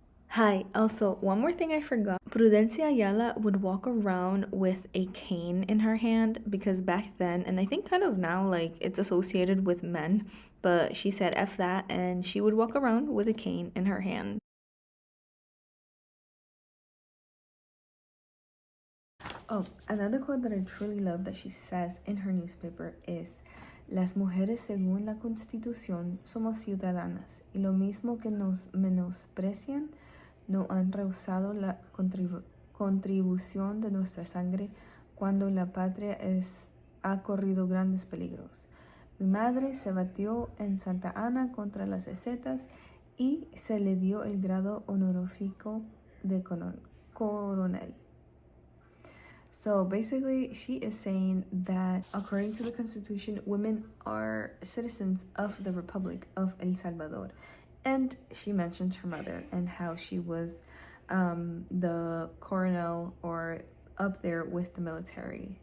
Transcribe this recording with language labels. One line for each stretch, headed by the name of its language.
English: Hi, also, one more thing I forgot. Prudencia Ayala would walk around with a cane in her hand, because back then, and I think kind of now, like, it's associated with men, but she said F that, and she would walk around with a cane in her hand. Oh, another quote that I truly love that she says in her newspaper is,
Spanish: "Las mujeres según la Constitución somos ciudadanas, y lo mismo que nos menosprecian, no han rehusado la contribución de nuestra sangre cuando la patria ha corrido grandes peligros. Mi madre se batió en Santa Ana contra lasecetas y se le dio el grado honorífico de coronel."
English: So basically, she is saying that according to the Constitution, women are citizens of the Republic of El Salvador. And she mentions her mother and how she was the coronel, or up there with the military.